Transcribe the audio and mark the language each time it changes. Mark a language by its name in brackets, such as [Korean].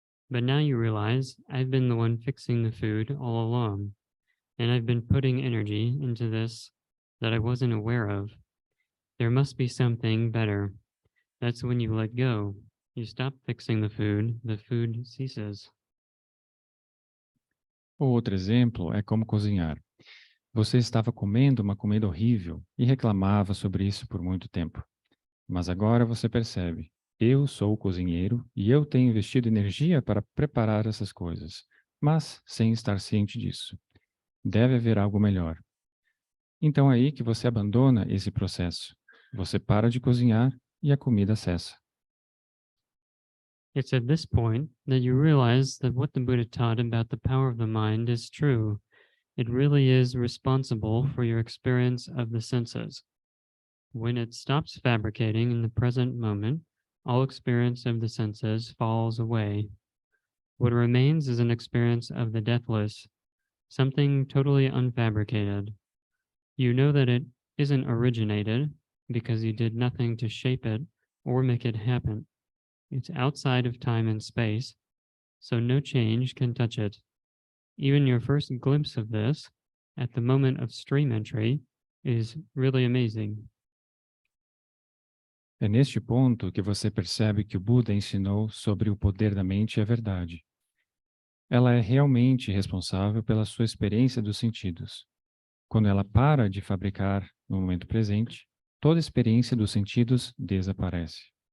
[English] But now you realize I've been the one fixing the food all along, and I've been putting energy into this that I wasn't aware of. There must be something better. That's when you let go. You stop fixing the food ceases. [Portuguese] Outro exemplo é como cozinhar. Você estava comendo uma comida horrível e reclamava sobre isso por muito tempo. Mas agora você percebe, eu sou o cozinheiro e eu tenho investido energia para preparar essas coisas, mas sem estar ciente disso. Deve haver algo melhor. Então é aí que você abandona esse processo. Você para de cozinhar e a comida cessa. [English] It's at this point that you realize that what the Buddha taught about the power of the mind is true. It really is responsible for your experience of the senses. When it stops fabricating in the present moment, all experience of the senses falls away. What remains is an experience of the deathless, something totally unfabricated. You know that it isn't originated because you did nothing to shape it or make it happen. It's outside of time and space, so no change can touch it. Even your first glimpse of this, at the moment of stream entry, is really amazing. [Portuguese] É neste ponto que você percebe que o Buda ensinou sobre o poder da mente e a verdade. Ela é realmente responsável pela sua experiência dos sentidos. Quando ela para de fabricar no momento presente, toda experiência dos sentidos desaparece.